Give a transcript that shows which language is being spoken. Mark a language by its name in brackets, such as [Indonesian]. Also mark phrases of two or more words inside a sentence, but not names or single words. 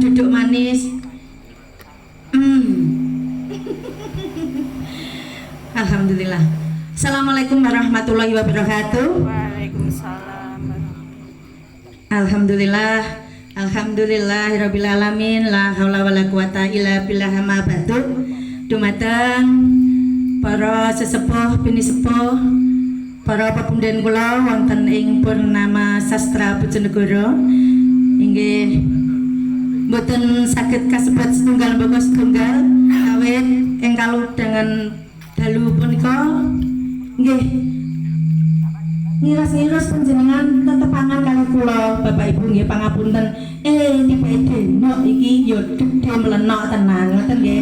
[Javanese] manis. Alhamdulillah. [Arabic] السلام عليكم ورحمة الله وبركاته. Waalaikumsalam. Alhamdulillah. الحمد لله رب العالمين لا حول ولا قوة إلا بالله أما بعد. [Javanese] Dumateng para sesepuh bini sepuh, para pepundhen kula wonten ing Purnama Sastra Bojonegoro inggih mboten saged kasebat setunggal mbaka setunggal awit ing kaludhangan dalu punika nggih ngiras-ngiras panjenengan tetepangan kalih kula Bapak Ibu nggih pangapunten tipe deno iki ya gedhe mlenok tenan ngoten nggih.